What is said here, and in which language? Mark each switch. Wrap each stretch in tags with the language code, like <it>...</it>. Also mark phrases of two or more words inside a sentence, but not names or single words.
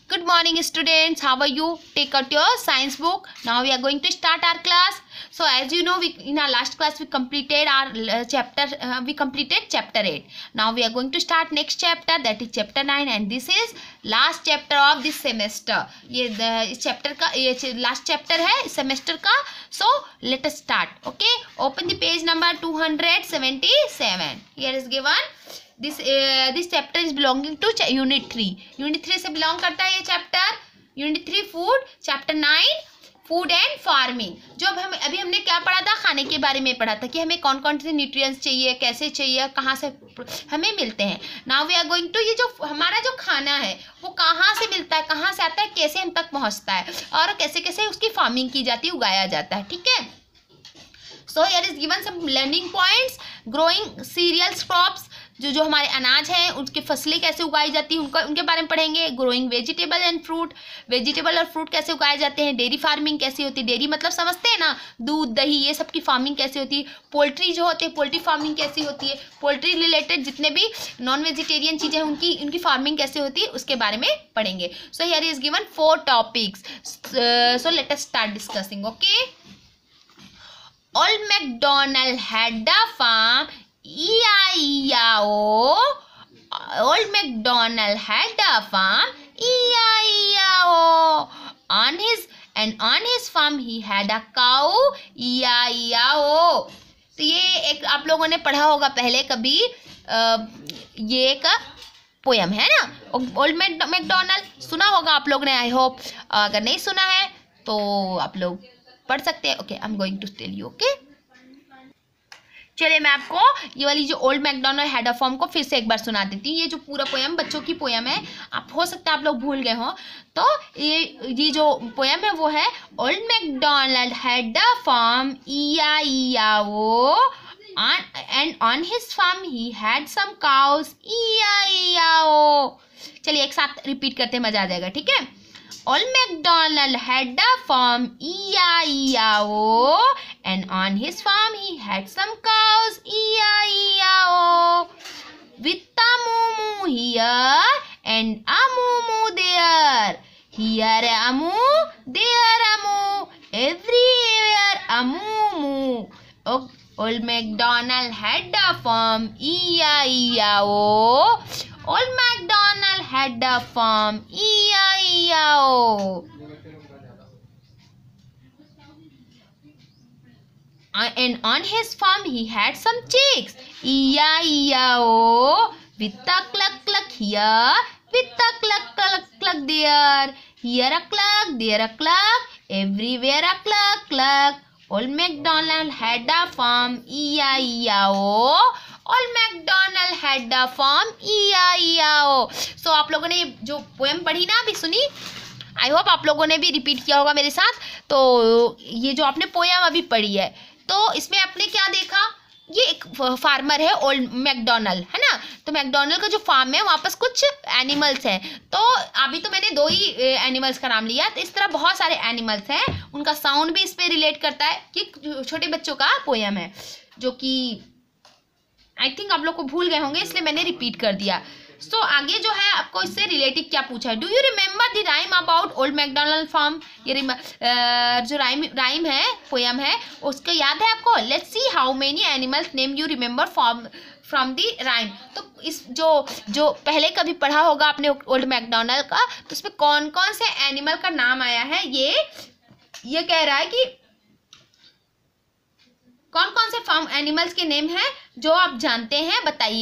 <en>morning students, how are you? Take out your science book. Now we are going to start our class. So as you know, in our last class we completed our chapter, chapter 8. Now we are going to start next chapter, that is chapter 9, and this is last chapter of this semester.</en> <hi>ये इस chapter का ये</hi> <en>last chapter</en> <hi>है इस semester का.</hi> <en>So let us start. Okay, open the page number 277. Here is given. This chapter is belonging to unit 3.</en> <hi>Unit 3 से belong करता है ये chapter.</hi> <en>Unit 3 food, chapter 9 food and farming.</en> <hi>जो हम अभी हमने क्या पढ़ा था, खाने के बारे में पढ़ा था कि हमें कौन कौन से न्यूट्रिएंट्स चाहिए, कैसे चाहिए, कहाँ से हमें मिलते हैं.</hi> <en>now we are going to,</en> <hi>ये जो हमारा जो खाना है वो कहाँ से मिलता है, कहाँ से आता है, कैसे हम तक पहुँचता है और कैसे कैसे उसकी फार्मिंग की जाती है, उगाया जाता है. ठीक है.</hi> <en>So here is given some learning points. growing cereals crops,</en> <hi>जो हमारे अनाज हैं उसकी फसलें कैसे उगाई जाती हैं उनके बारे में पढ़ेंगे.</hi> <en>growing vegetable and fruit,</en> <hi>वेजिटेबल और फ्रूट कैसे उगाए जाते हैं.</hi> <en>dairy farming</en> <hi>कैसी होती है, डेयरी मतलब समझते हैं ना, दूध दही ये सब की फार्मिंग कैसे होती है. पोल्ट्री जो होते हैं,</hi> <en>poultry farming</en> <hi>कैसी होती है.</hi> <en>poultry related</en> <hi>जितने भी</hi> <en>non vegetarian</en> <hi>चीज़ें हैं उनकी फार्मिंग कैसे होती है उसके बारे में पढ़ेंगे.</hi> <en>So here is given 4 topics. So let us start discussing. ओके. Old MacDonald had a farm. E-I-E-I-O. Old MacDonald had a farm. E-I-E-I-O. On his farm he had a cow. E-I-E-I-O.</en> <hi>तो ये एक आप लोगों ने पढ़ा होगा पहले कभी. ये एक पोयम है ना, ओल्ड मैकडोनाल्ड. सुना होगा आप लोग ने,</hi> <en>I hope.</en> <hi>अगर नहीं सुना है तो आप लोग पढ़ सकते हैं.</hi> <en>Okay, I am going to tell you. ओके,</en> <hi>चलिए मैं आपको ये वाली जो ओल्ड मैकडोनाल्ड हैड अ फार्म को फिर से एक बार सुना देती हूँ. ये जो पूरा पोयम बच्चों की पोयम है, आप हो सकता है आप लोग भूल गए हो. तो ये जो पोयम है वो है ओल्ड मैकडोनाल्ड हैड अ फार्म.</hi> <en>E-I-E-I-O. And on his farm he had some cows. E-I-E-I-O.</en> <hi>चलिए एक साथ रिपीट करते मजा आ जाएगा. ठीक है.</hi> <en>Old MacDonald had a farm. E-I-E-I-O. And on his farm he had some cows. E-I-E-I-O. With a moo-moo here and a moo-moo there. Here a moo, there a moo. Everywhere a moo-moo. Old MacDonald had a farm. E-I-E-I-O. Old MacDonald had a farm. E-I-E-I-O. And on his farm he had some chicks. E-I-E-I-O. With a cluck cluck here, with a cluck cluck cluck there. Here a cluck, there a cluck, everywhere a cluck cluck. Old MacDonald had a farm. E-I-E-I-O. Old MacDonald had a farm. E-I-E-I-O.</en> <hi>So आप लोगों ने ये जो पोएम पढ़ी ना, अभी सुनी,</hi> <en>I hope</en> <hi>आप लोगों ने भी रिपीट किया होगा मेरे साथ. तो ये जो आपने पोएम अभी पढ़ी है, तो इसमें आपने क्या देखा, ये एक फार्मर है ओल्ड मैकडोनाल्ड, है ना. तो मैकडोनाल्ड का जो फार्म है वहाँ पर कुछ एनिमल्स हैं. तो अभी तो मैंने 2 ही एनिमल्स का नाम लिया, तो इस तरह बहुत सारे एनिमल्स हैं. उनका साउंड भी इस पर रिलेट करता है कि छोटे बच्चों का पोयम है, जो कि</hi> <en>I think</en> <hi>आप लोग को भूल गए होंगे, इसलिए मैंने रिपीट कर दिया. सो आगे जो है आपको इससे रिलेटेड क्या पूछा है.</hi> <en>Do you remember the rhyme about Old MacDonald farm.</en> <hi>ये जो राइम है, पोयम है, उसका याद है आपको.</hi> <en>Let's see how many animals name you remember from the rhyme.</en> <hi>तो इस जो पहले कभी पढ़ा होगा आपने ओल्ड मैकडोनाल्ड का, तो उसमें कौन कौन से एनिमल का नाम आया है. ये कह रहा है कि कौन कौन से</hi> <en>farm animals</en> <hi>के नेम हैं जो आप जानते हैं, बताइए.</hi>